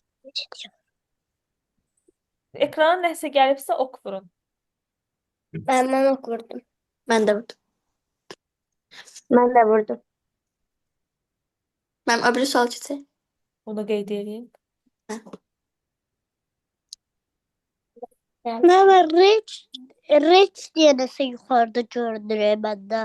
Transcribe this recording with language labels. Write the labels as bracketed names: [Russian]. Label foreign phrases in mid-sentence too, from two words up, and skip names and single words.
[Azerbaijani] Ekrana nəsə gəlibsə ox vurun. [Turkish] Ben ok vurdum. Ben de vurdum. Ben de vurdum. Ben öbürü sol çiçeği. [Azerbaijani] Bunu qeyd edeyim. [Turkish] Ne var? Reç diye neyse yukarıda görünür bende.